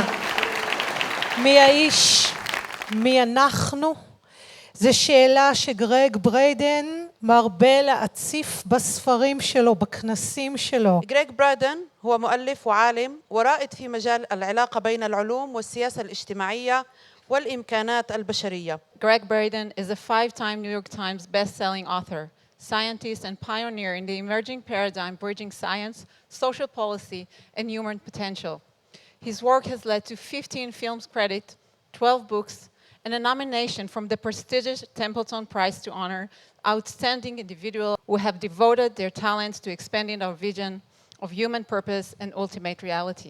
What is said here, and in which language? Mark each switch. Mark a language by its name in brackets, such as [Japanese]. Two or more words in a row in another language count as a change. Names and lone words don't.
[Hebrew] מי האיש? מי אנחנו? זו שאלה שגרג בריידן מרבה להציף בספרים שלו, בכנסים שלו. [Arabic] جريج برايدن هو مؤلف وعالم ورائد في مجال العلاقة بين العلوم والسياسة الاجتماعية والإمكانات البشرية. [English] Gregg Braden is a 5-time New York Times best-selling author, scientist and pioneer in the emerging paradigm bridging science, social policy, and human potential. His work has led to 15 films credit, 12 books, and a nomination from the prestigious Templeton Prize to honor outstanding individuals who have devoted their talents to expanding our vision of human purpose and ultimate reality.